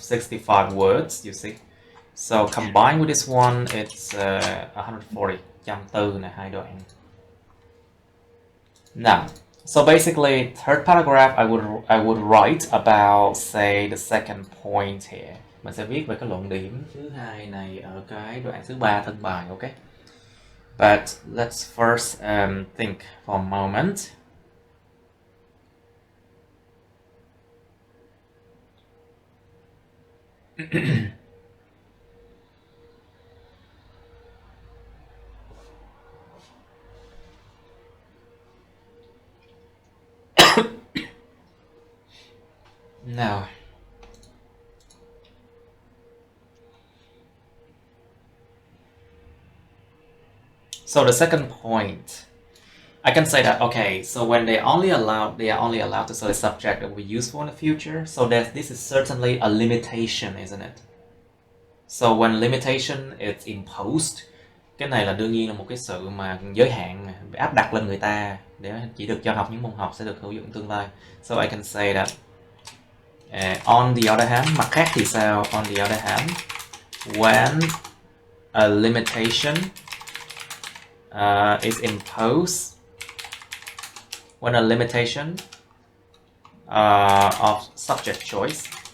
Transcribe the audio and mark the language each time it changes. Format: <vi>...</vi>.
<en>65 words, you see. So combined with this one, it's 140.</en> <vi>140 nè, 2 đoạn.</vi> <en>Now, so basically, third paragraph, I would write about, say, the second point here.</en> <vi>Mình sẽ viết về cái luận điểm thứ hai này ở cái đoạn thứ 3 thân bài, okay?</vi> <en>But let's first think for a moment. Now, so the second point, I can say that, okay, so when they are only allowed to select a subject that will be useful in the future, so that this is certainly a limitation, isn't it? So when limitation is imposed,</en> <vi>cái này là đương nhiên là một cái sự mà giới hạn áp đặt lên người ta để chỉ được cho học những môn học sẽ được hữu dụng tương lai.</vi> <en>So I can say that on the other hand,</en> <vi>mặt khác thì sao?</vi> <en>On the other hand, when a limitation is imposed, when a limitation of subject choice</en>